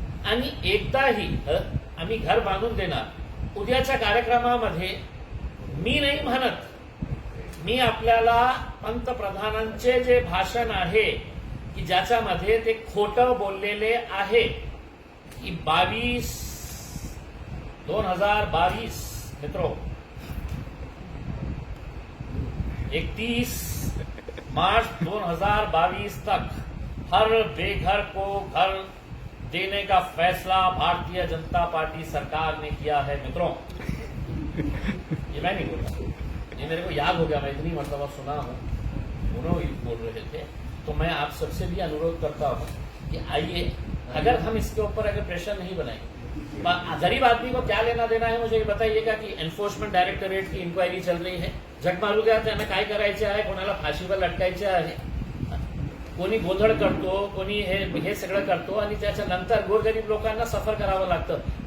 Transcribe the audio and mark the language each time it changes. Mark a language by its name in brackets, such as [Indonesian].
[Marathi] आणि एकदाही आम्ही घर बांधून देणार. उद्याच्या कार्यक्रमामध्ये मी नाही म्हणत, मी आपल्याला पंतप्रधानांचे जे भाषण आहे की ज्याच्यामध्ये ते खोटं बोललेले आहे की 2022 मित्रों, [Hindi] 31 मार्च 2022 तक हर बेघर को घर देने का फैसला भारतीय जनता पार्टी सरकार ने किया है. मित्रों, ये मैं नहीं बोला, ये मेरे को याद हो गया, मैं इतनी मरतबा सुना हूं, दोनों ही बोल रहे थे. तो मैं आप सबसे भी अनुरोध करता हूं कि आइए, अगर हम इसके ऊपर अगर प्रेशर नहीं बनाएंगे, गरीब आदमी को क्या लेना देना है मुझे ये बताइएगा कि एन्फोर्समेंट डायरेक्टरेट की इन्क्वायरी चल रही है, [Marathi] जग मारू द्या, त्यांना काय करायचे आहे, कोणाला फाशीवर लटकायचे आहे, कोणी गोंधळ करतो, कोणी हे सगळं करतो आणि त्याच्यानंतर गोरगरीब लोकांना सफर करावं लागतं.